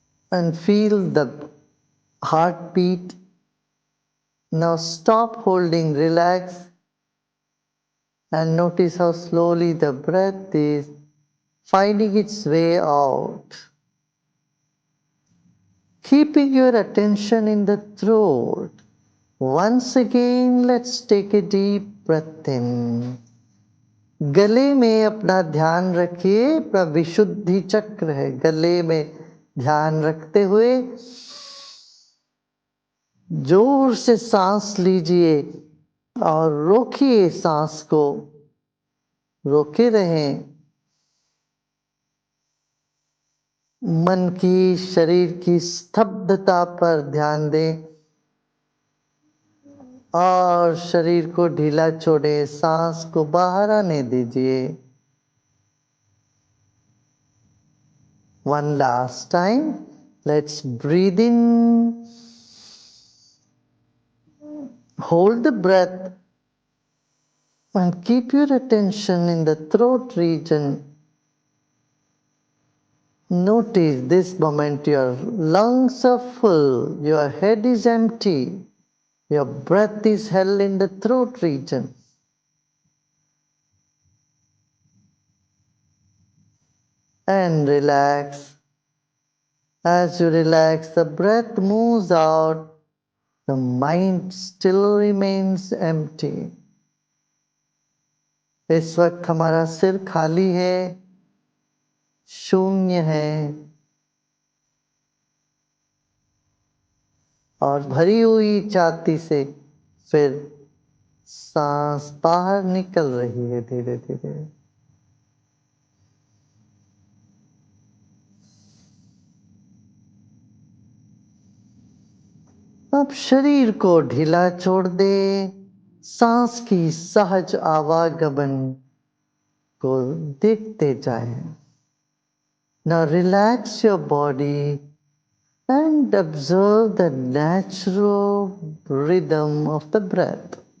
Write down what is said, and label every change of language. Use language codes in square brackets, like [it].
[en] And feel the heartbeat. Now stop holding, relax, and notice how slowly the breath is finding its way out. Keeping your attention in the throat. Once again, let's take a deep breath in. [hi] गले में अपना ध्यान रखिए, अपना विशुद्धि चक्र है, गले में ध्यान रखते हुए जोर से सांस लीजिए और रोकिए सांस को, रोके रहें। मन की शरीर की स्तब्धता पर ध्यान दें और शरीर को ढीला छोड़े, सांस को बाहर आने दीजिए। [en] One last time, let's breathe in, hold the breath, and keep your attention in the throat region. Notice this moment your lungs are full, your head is empty, your breath is held in the throat region. And relax. As you relax, the breath moves out, the mind still remains empty. [hi] इस वक्त हमारा सिर खाली है, शून्य है और भरी हुई छाती से फिर सांस बाहर निकल रही है धीरे धीरे। अब शरीर को ढीला छोड़ दे, सांस की सहज आवागमन को देखते जाएं। [en] Now relax your body and observe the natural rhythm of the breath.